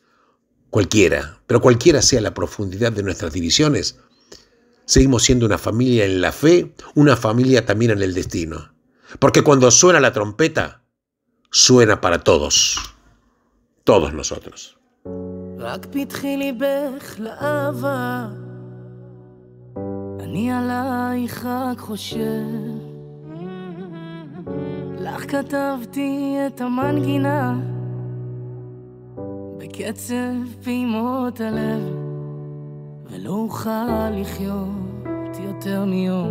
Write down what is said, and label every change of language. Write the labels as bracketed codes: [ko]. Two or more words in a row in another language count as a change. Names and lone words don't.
[es] Cualquiera, pero cualquiera sea la profundidad de nuestras divisiones, seguimos siendo una familia en la fe, una familia también en el destino. Porque cuando suena la trompeta, suena para todos, todos nosotros. [he] רק פתחי ליבך לאהבה, אני עלייך רק חושב. לך כתבתי את המנגינה בקצב פעימות הלב, ולא אוכל לחיות יותר מיום.